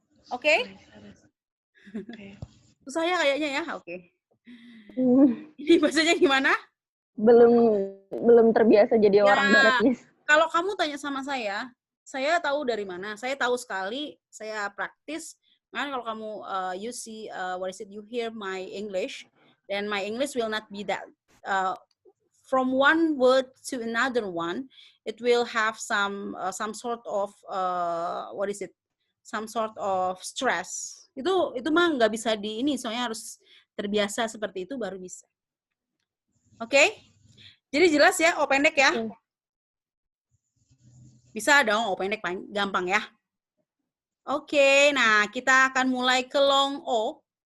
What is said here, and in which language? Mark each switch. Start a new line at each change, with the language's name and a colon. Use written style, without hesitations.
Indonesian: Oke? Susah ya kayaknya ya. Oke. Ini bahasanya gimana? Belum terbiasa jadi orang barat, Miss. Kalau kamu tanya sama saya tahu dari mana? Saya tahu sekali, saya praktis. Kan kalau kamu
English: you see what is it, you hear my English, then my English will not be that from one word to another one, it will have some sort of what is it, some sort of stress.
Indonesian: Itu mah nggak bisa di ini, soalnya harus terbiasa seperti itu baru bisa. Oke? Jadi jelas ya, O pendek ya? Bisa dong, O pendek gampang ya. Oke, nah kita akan mulai ke long O.